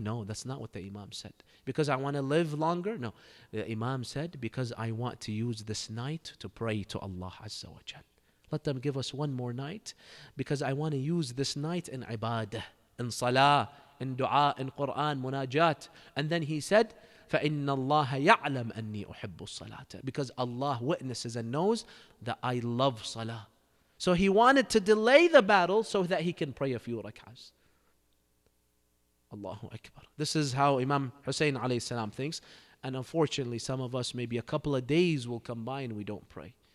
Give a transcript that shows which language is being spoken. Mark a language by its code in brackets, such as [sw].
[en] No, that's not what the Imam said. Because I want to live longer? No. The Imam said, because I want to use this night to pray to Allah Azza wa Jal. Let them give us one more night because I want to use this night in ibadah, in salah, in dua, in Quran, munajat. And then he said, [ar] فَإِنَّ اللَّهَ يَعْلَمْ أَنِّي أُحِبُّ الصَّلَاةَ. [en] Because Allah witnesses and knows that I love salah. So he wanted to delay the battle so that he can pray a few rak'ahs. Allahu Akbar. This is how Imam Hussein alayhi salam thinks. And unfortunately, some of us, maybe a couple of days will come by and we don't pray.